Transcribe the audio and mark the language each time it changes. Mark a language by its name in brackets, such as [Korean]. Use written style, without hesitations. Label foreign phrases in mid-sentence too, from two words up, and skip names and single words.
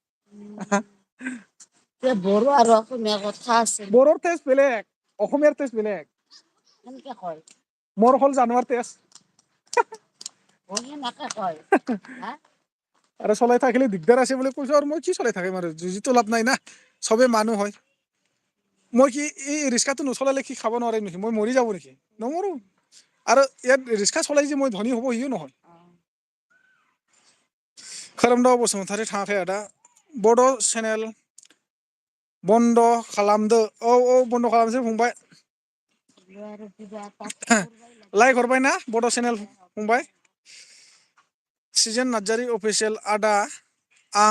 [Assamese] বড়ো আৰু অসমীয়া কথা আছে বড়োৰ টেষ্ট বেলেগ অসমীয়াৰ টেষ্ট বেলেগ কেনেকে কয় মোৰ হ'ল জানুৱাৰ টেষ্ট আৰু চলাই থাকিলে দিগদাৰ আছে বুলি কৈছো আৰু মই কি চলাই থাকিম আৰু যুঁজিতো লাভ নাই না চবে মানুহ হয় মই কি এই ৰিক্সাটো নচলালে কি খাব নোৱাৰিম নেকি মই মৰি যাব নেকি নমৰো আৰু ইয়াত ৰিক্সা চলাই যে মই ধনী হ'ব ইও নহয় [Bodo] खोरोमदाव बसुमतारी थाङाखै आदा बड' चेनेल बन्द खालामदो औ बन्द खालामसै फंबाय लाइक हरबायना बड' चेनेल फंबाय सृजेन नार्जारि अफिसियेल आदा आं